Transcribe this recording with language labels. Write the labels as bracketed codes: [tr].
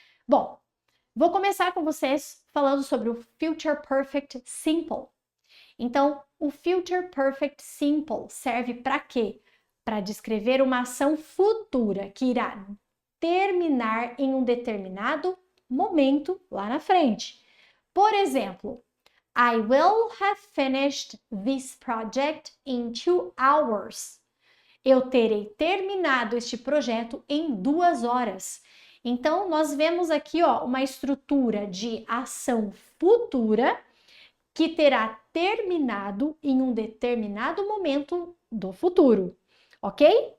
[pt] Bom, vou começar com vocês falando sobre o Future Perfect Simple. Então, o Future Perfect Simple serve para quê? Para descrever uma ação futura que irá terminar em um determinado momento lá na frente. Por exemplo, [en] I will have finished this project in 2 hours. [pt] Eu terei terminado este projeto em 2 horas. Então, nós vemos aqui, ó, uma estrutura de ação futura que terá terminado em um determinado momento do futuro, ok?